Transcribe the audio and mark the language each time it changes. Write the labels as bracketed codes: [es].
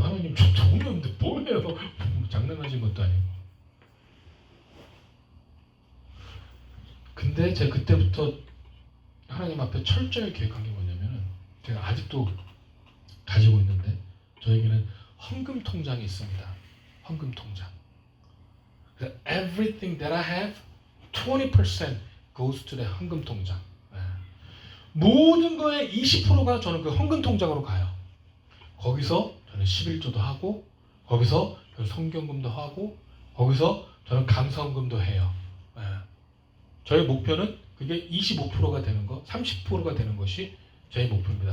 [ko] 하나님 저 돈이 없는데 뭘 해요? 장난하신 것도 아니고. 근데 제가 그때부터 하나님 앞에 철저히 계획한 게 뭐냐면 제가 아직도 가지고 있는데 저에게는 헌금 통장이 있습니다. 헌금 통장. [en] 그래서 everything that I have 20% goes to the [ko] 헌금 통장. 모든 거의 20%가 저는 그 헌금 통장으로 가요. 거기서 저는 11조도 하고 거기서 저는 성경금도 하고 거기서 저는 감사헌금도 해요. 저의 목표는 그게 25%가 되는 거, 30%가 되는 것이 제 목표입니다.